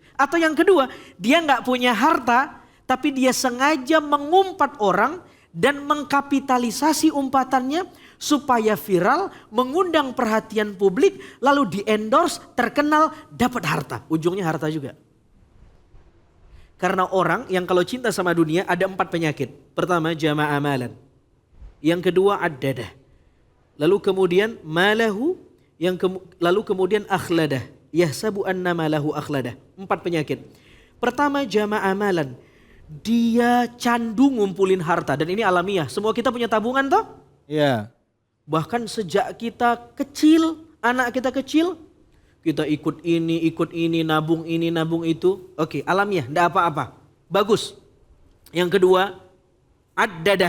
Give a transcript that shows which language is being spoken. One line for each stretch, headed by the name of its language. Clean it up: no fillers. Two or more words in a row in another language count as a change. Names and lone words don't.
Indonesian: Atau yang kedua, dia gak punya harta, tapi dia sengaja mengumpat orang dan mengkapitalisasi umpatannya supaya viral, mengundang perhatian publik, lalu di-endorse, terkenal, dapat harta. Ujungnya harta juga. Karena orang yang kalau cinta sama dunia ada 4 penyakit. Pertama,
Arabic: جمع مالا.
Indonesian: Yang kedua, addadah. Lalu kemudian malahu, lalu kemudian akhladah.
Arabic: يحسب أن ماله أخلده.
Indonesian: 4 penyakit. Pertama,
Arabic: جمع مالا.
Indonesian: Dia candu ngumpulin harta, dan ini alamiah. Semua kita punya tabungan toh? Iya. Bahkan sejak kita kecil, anak kita kecil, kita ikut ini, nabung itu. Oke, alamiah, enggak apa-apa. Bagus. Yang kedua, addadah.